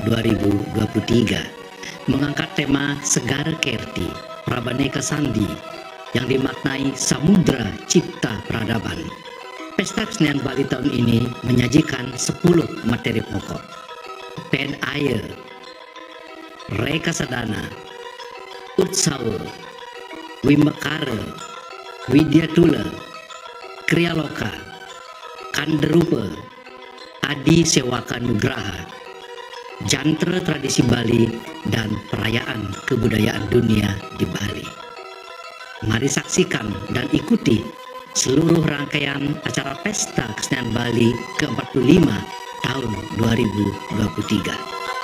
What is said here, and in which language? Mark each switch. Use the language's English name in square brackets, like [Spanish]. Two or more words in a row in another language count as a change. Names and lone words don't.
[Indonesian] 2023, mengangkat tema Segara Kerti Prabaneka Sandi yang dimaknai Samudra Cipta Peradaban. Pesta Kesenian Bali tahun ini menyajikan 10 materi pokok: Ped Air, Reka Sadana, Utsawa, Wimakara, Widyatula, Krialoka, Kanderupa, Adi Sewaka Nugraha, Jantra Tradisi Bali, dan perayaan kebudayaan dunia di Bali. Mari saksikan dan ikuti seluruh rangkaian acara Pesta Kesenian Bali ke-45 tahun 2023.